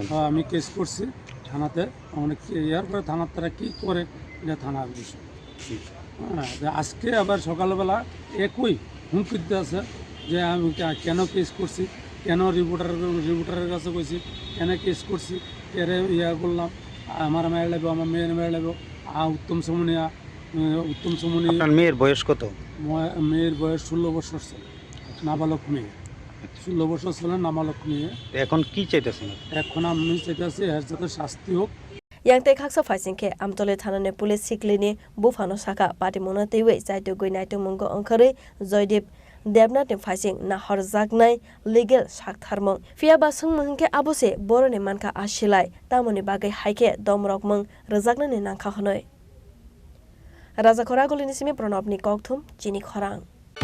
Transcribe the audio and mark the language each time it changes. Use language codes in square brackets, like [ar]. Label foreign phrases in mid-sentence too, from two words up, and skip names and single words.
[bn] আমি কেস করছি থানাতে অনেক ইয়ার পরে থানার তারা কী করে এটা থানার বিষয় আজকে আবার সকালবেলা একই হুমকি দিতে আছে যে আমি কেন কেস করছি কেন রিপোর্টারের কাছে কইছি কেন কেস করছি কেন ইয়া করলাম আমার মেয়ে লাগবে আমার মেয়ের মেয়ে লাগবে উত্তম সমনিয়া মেয়ের বয়স কত মেয়ের বয়স 16 বছর ছিল নাবালক মেয়ে 16 বছর ছিল নাবালক মেয়ে এখন কি চাইতেছেন এখন আমি চাইতেছি এর যাতে শাস্তি হোক [trp] Yang kaksa faisingke amtole thanane police siklini bufano saka party monatewe jaito goi naito mungo angkhare Joydip Debnath ni faising na horjaknai legal saktharmong fiaba sungmangke abose borone manka ashilai tamoni bagai haike domrokmong rjaknani nangkha honoi Raja Khoragolini simi Pranab ni kokthum chini khorang